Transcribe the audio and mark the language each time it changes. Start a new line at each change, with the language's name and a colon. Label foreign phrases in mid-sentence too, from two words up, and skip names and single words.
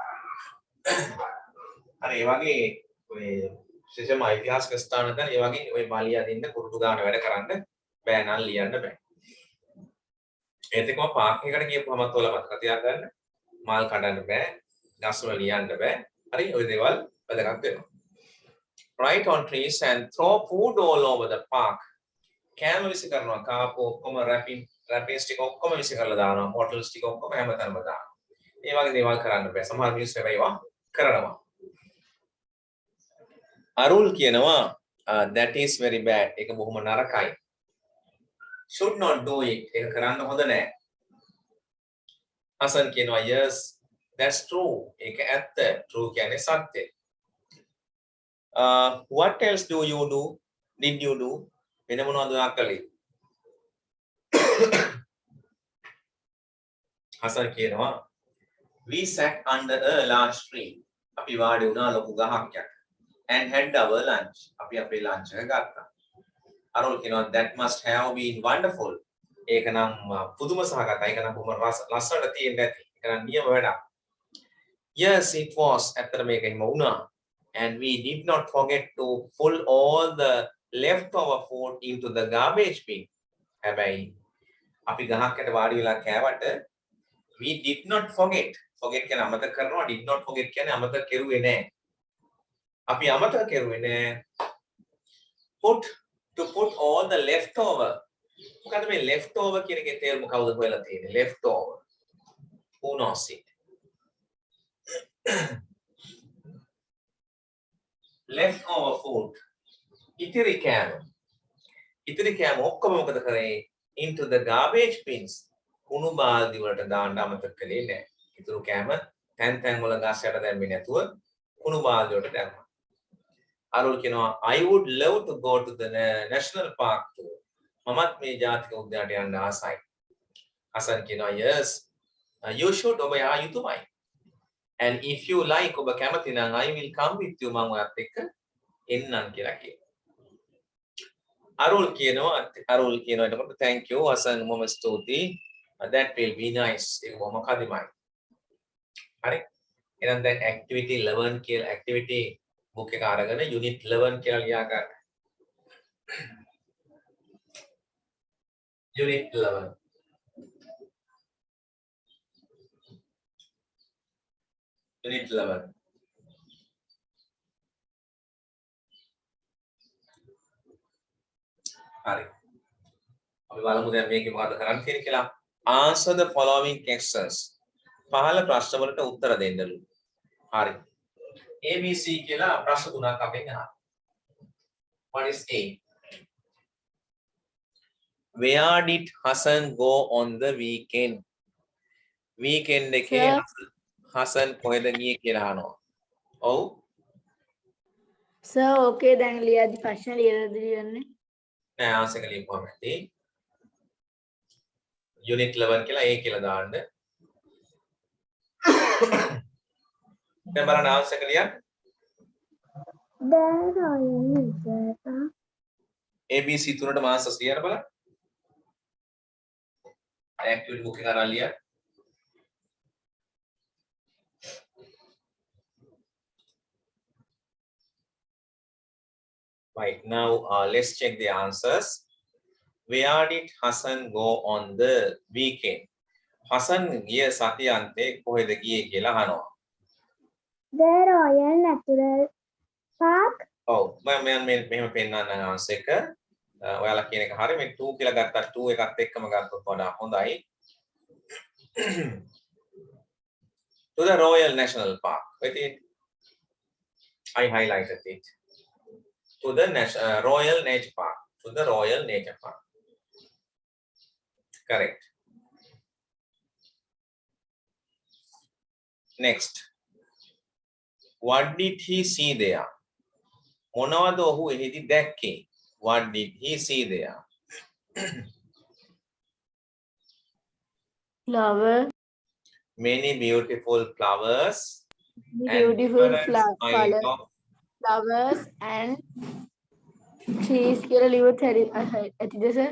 Sinhala: හරි ඒ වගේ ඔය විශේෂම ඓතිහාසික ස්ථාන දැන් ඒ වගේ ඔය මාලිය අදින්න කුරුටු ගන්න වැඩ කරන්න බෑ නම් ලියන්න බෑ. ඒත් එක්කම පාක් එකකට ගියපුවමත් ඔයාලා මතක තියාගන්න මාල් කඩන්න බෑ, ගස් වල ලියන්න බෑ. හරි ඔය දේවල් වැදගත් වෙනවා.
English: Write on trees and throw food all over the park.
Sinhala: කෑම විසි කරනවා කාපු ඔක්කොම රැපින් ස්ටික් ඔක්කොම විසි කරලා දානවා බොටල් ස්ටික් ඔක්කොම හැමතැනම දානවා. මේ වගේ දේවල් කරන්න බෑ. සමහර මිනිස්සු ඒවා කරනවා. අරුල් කියනවා
English: that is very bad.
Sinhala: ඒක බොහොම නරකයි.
English: should not do it.
Sinhala: ඒක කරන්න හොඳ නෑ. හසන් කියනවා
English: yes that's true.
Sinhala: ඒක ඇත්ත. true කියන්නේ සත්‍ය.
English: What else do you do? Did you do?
Sinhala: වෙන මොනවද ඔයා කළේ? හසන් කියනවා
English: we sat under a large tree.
Sinhala: අපි වාඩි වුණා ලොකු ගහක් යට.
English: And had our lunch.
Sinhala: අපි අපේ lunch එක ගත්තා. අරුල් කියනවා
English: that must have been wonderful.
Sinhala: ඒක නම් පුදුම සහගතයි. ඒක නම් බොහොම ලස්සනට තියෙන්නේ නැති. ඒක නම් නියම වැඩක්.
English: Yes it was.
Sinhala: ඇත්තට මේක එහෙම වුණා.
English: And we did not forget to pull all the leftover food into the garbage bin.
Sinhala: හැබැයි අපි ගහක් යට වාඩි වෙලා කෑවට
English: we did not forget.
Sinhala: forget කියන්නේ අමතක කරනවා.
English: did not forget
Sinhala: කියන්නේ අමතක කෙරුවේ නැහැ. අපි අමතක කෙරුවේ නැහැ.
English: to put all the leftover.
Sinhala: මොකද මේ leftover කියන එකේ තේරුම කවුද හොයලා තියෙන්නේ?
English: leftover. Who knows it? leftover food.
Sinhala: ඉතිරි කෑම ඔක්කොම මොකද කරේ?
English: into the garbage bins.
Sinhala: කුණු බාල්දි වලට දාන්න අමතක කළේ නැහැ. ඉතුරු කෑම තැන් වල ගස් යට දැම්මේ නැතුව කුණු බාල්දි වලට දැම්මා. අරුල් කියනවා
English: I would love to go to the national park too.
Sinhala: මමත් මේ ජාතික උද්‍යානයට යන්න ආසයි. හසන් කියනවා
English: yes you should.
Sinhala: ඔබ යා යුතුමයි.
English: and if you like
Sinhala: ඔබ කැමති නම්
English: I will come with you.
Sinhala: මම ඔයත් එක්ක එන්නම් කියලා කියනවා. අරුල් කියනවා එතකොට
English: thank you
Sinhala: හසන් මොම ස්තුතියි.
English: that will be nice.
Sinhala: ඒක බොහොම කදිමයි. හරි. එහෙනම් දැන් activity 11 කියලා
English: activity book
Sinhala: එක අරගෙන unit 11 කියලා ලියා ගන්න. unit 11. unit 11. හරි. අපි බලමු දැන් මේකේ මොකද කරන්න තියෙන්නේ කියලා.
English: answer the following questions.
Sinhala: පහළ ප්‍රශ්න වලට උත්තර දෙන්නලු. හරි. ABC කියලා ප්‍රශ්න තුනක් අපෙන් අහනවා.
English: What is A? Where did Hassan go on the weekend?
Sinhala: Weekend එකේ Hassan කොහෙද ගියේ කියලා අහනවා. ඔව්. සර් ඕකේ දැන් ලියද්දි ප්‍රශ්න ලියලා දෙන්නේ. නෑ ආන්සර් එක ලියපුවම ඇති. unit 11 කියලා A කියලා දාන්න. දැන් බලන්න ආන්සර් එක ලියන්න. ABC තුනට මාන්සර්ස් ලියන්න බලන්න. activity book එක අරන් ලියන්න.
English: Right now, let's check the answers. Where did Hassan go on the weekend?
Sinhala: Hassan ගිය සතියන්තේ කොහෙද ගියේ කියලා අහනවා.
English: The Royal Natural Park.
Sinhala: ඔව් මම මෙහෙම පෙන්නන්න ආන්සර් එක. ඔයාලා කියන එක හරිය. මේ 2 කියලා ගත්තා 2 එකත් එක්කම ගත්තොත් වඩා හොඳයි.
English: To the Royal National Park. With it, I highlighted it. To the Royal Nature Park. To the Royal Nature Park. Correct. Next. What did he see there?
Sinhala: මොනවද ඔහු එහිදී දැක්කේ?
English: What did he see there? Flower. Many beautiful flowers. Beautiful flowers flowers and trees
Sinhala: කියලා ලියුවොත් ඇතිද සර්?